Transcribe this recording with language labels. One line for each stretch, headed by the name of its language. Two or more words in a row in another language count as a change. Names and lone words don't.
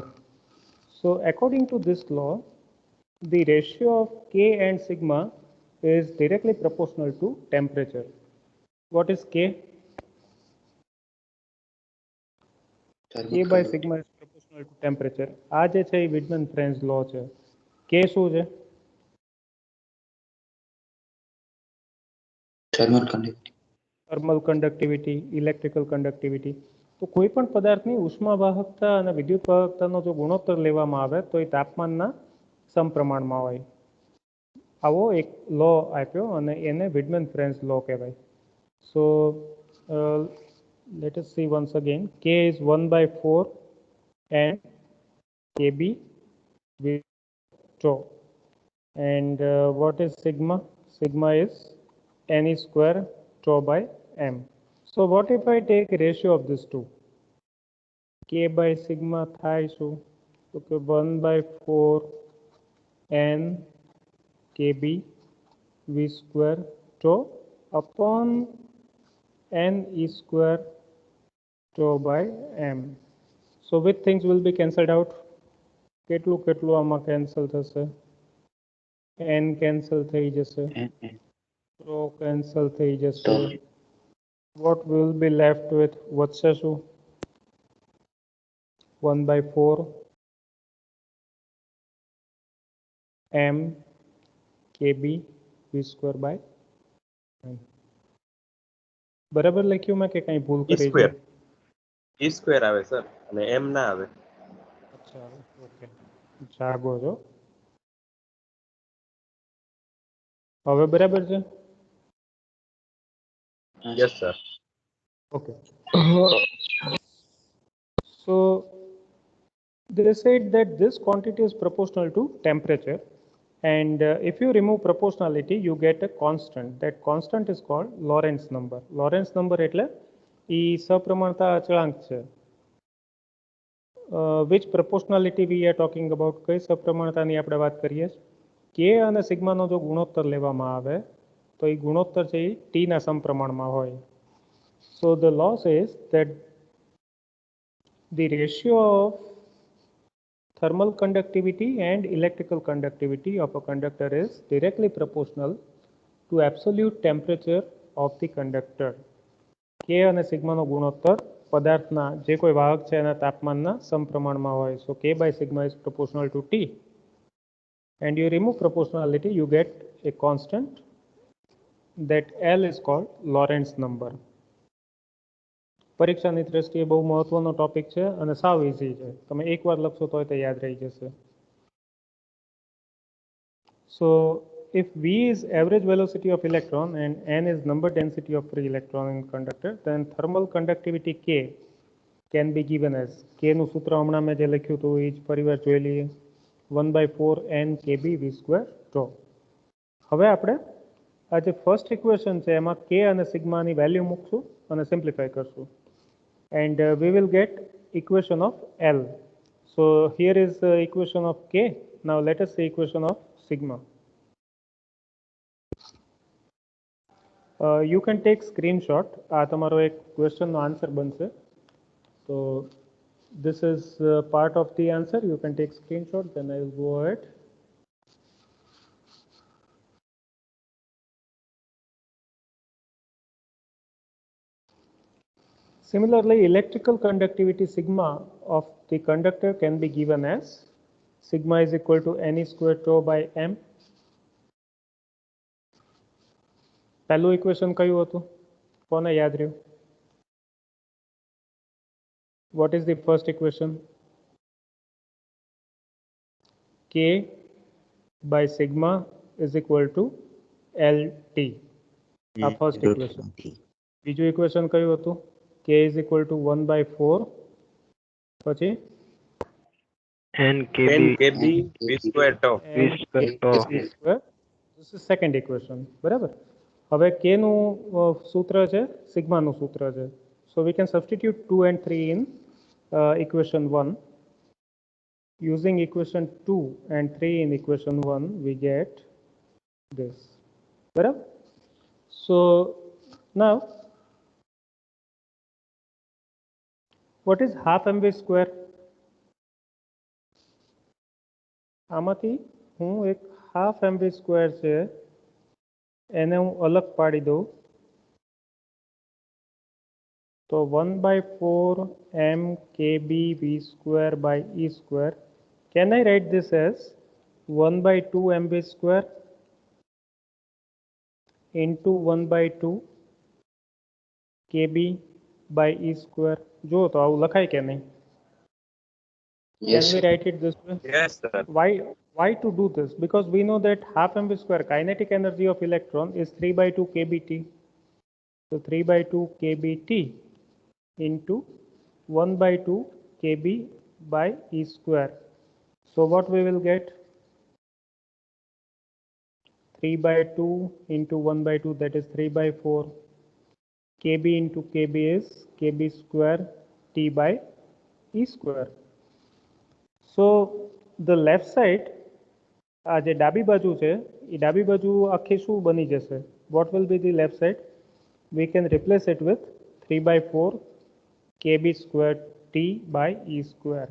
English: So according to this law, the ratio of K and sigma is directly proportional to temperature. What is K? K by sigma is proportional to temperature.
Gujarati: આ જે છે એ Whitman-Franz law છે. K શું છે?
English: thermal conductivity, electrical conductivity.
Gujarati: તો કોઈ પણ પદાર્થની ઉષ્માવાહકતા અને વિદ્યુત વાહકતાનો જો ગુણોત્તર લેવામાં આવે તો એ તાપમાનના સમપ્રમાણમાં હોય. આવો એક લો આપ્યો અને એને Whitman-Franz law કહેવાય.
English: સો let us see once again. K is 1/4 and Kb with tau. And what is sigma? Sigma is n square tau by m. So what if I take ratio of these two? K by sigma
Gujarati: થાય શું? તો કે
English: 1/4 n Kb v square tau upon n e square tau by m. So which things will be cancelled out?
Gujarati: કેટલું કેટલું આમાં કેન્સલ થશે? n કેન્સલ થઈ જશે, tau કેન્સલ થઈ જશે.
English: What will be left with?
Gujarati: વધશે શું?
English: 1/4 m Kb v square by m.
Gujarati: બરાબર લખ્યું મેં કે કઈ ભૂલ કરી છે?
English: e square
Gujarati: આવે સર અને m ના આવે. અચ્છા, ઓકે, જાગો છો. હવે બરાબર છે?
English: Yes sir. Okay. So they said that this quantity is proportional to temperature, and if you remove proportionality you get a constant. That constant is called Lorentz number.
Gujarati: Lorentz number એટલે એ સપ્રમાણતા અચળાંક છે.
English: Which proportionality we are talking about?
Gujarati: કઈ સપ્રમાણતાની આપણે વાત કરીએ? K અને સિગ્માનો જો ગુણોત્તર લેવામાં આવે તો એ ગુણોત્તર છે એ T ના સમપ્રમાણમાં હોય.
English: So the law says that the ratio of thermal conductivity and electrical conductivity of a conductor is directly proportional to absolute temperature of the conductor.
Gujarati: K અને સિગ્માનો ગુણોત્તર પદાર્થના જે કોઈ વાહક છે એના તાપમાનના સમપ્રમાણમાં હોય.
English: So K by sigma is proportional to T, and you remove proportionality you get a constant. That L is called Lorentz number.
Gujarati: પરીક્ષાની દ્રષ્ટિએ બહુ મહત્વનો ટોપિક છે અને સાવ ઇઝી છે. તમે એકવાર લખશો તો તે યાદ રહી જશે.
English: So if V is average velocity of electron and N is number density of free electron in conductor, then thermal conductivity K can be given as,
Gujarati: K નું સૂત્ર હમણાં મેં જે લખ્યું હતું એ જ ફરીવાર જોઈ લઈએ.
English: 1/4 n Kb v square tau.
Gujarati: હવે આપણે આ જે
English: first equation
Gujarati: છે એમાં K અને સિગ્માની વેલ્યુ મૂકશું અને સિમ્પ્લિફાય કરશું.
English: and we will get equation of L. So here is the equation of K. Now let us see equation of sigma. You can take screenshot.
Gujarati: આ તમારો એક question નો answer બનશે.
English: So this is part of the answer. You can take screenshot. Then I will go ahead. Similarly, electrical conductivity sigma of the conductor can be given as sigma is equal to n square tau by m.
Gujarati: પહેલું equation કયું હતું? કોને યાદ રહ્યું?
English: What is the first equation? K by sigma is equal to LT.
Gujarati: આ
English: first equation.
Gujarati: બીજું equation કયું હતું?
English: K is equal to 1 by 4. પછી N KB V square tau. V square tau. This is second equation.
Gujarati: બરાબર. હવે K નું સૂત્ર છે, સિગ્મા નું સૂત્ર છે.
English: So we can substitute 2 and 3 in equation 1. Using equation 2 and 3 in equation 1, we get this.
Gujarati: બરાબર.
English: So now, what is half mv square?
Gujarati: આમાંથી હું એક
English: half mv square
Gujarati: છે એને હું અલગ પાડી દઉં તો
English: 1 by 4 m kb v square by e square. Can I write this as 1 by 2 mv square into 1 by 2 kb by e square?
Gujarati: જો તો આવું લખાય કે નહીં?
English: Yes, Can we write it this way? Yes, sir. Why to do this? Because we know that half mv square kinetic energy of electron is 3 by 2 kbt. So 3 by 2 kbt into 1 by 2 kb by e square. So what we will get? 3 by 2 into 1 by 2, that is 3 by 4. kb into kb is kb square t by e square. So the left side,
Gujarati: આ જે ડાબી બાજુ છે એ ડાબી બાજુ આખી શું બની જશે?
English: What will be the left side? We can replace it with 3 by 4 kb square t by e square.